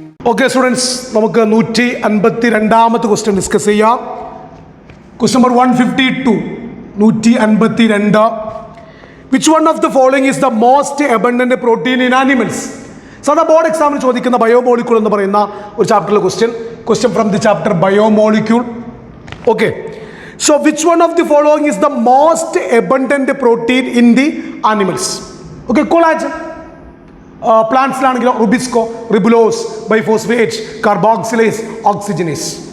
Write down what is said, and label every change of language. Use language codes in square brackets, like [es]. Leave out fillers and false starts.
[ml] Okay, students, നമുക്ക് 152ാമത്തെ question discuss ചെയ്യാം. [en] Question number 152. 152. Which one of the following is the most abundant protein in animals? [ml] സാധാരണ board എക്സാമിന് ചോദിക്കുന്ന biomolecule എന്ന് പറയുന്ന ഒരു ചാപ്റ്ററിലെ [en] Question from the chapter biomolecule. Okay, so which one of the following is the most abundant protein in the animals? Okay, collagen. [ml] പ്ലാന്റ്സിലാണെങ്കിലോ RuBisCO, ribulose, biphosphate, carboxylase, oxygenase.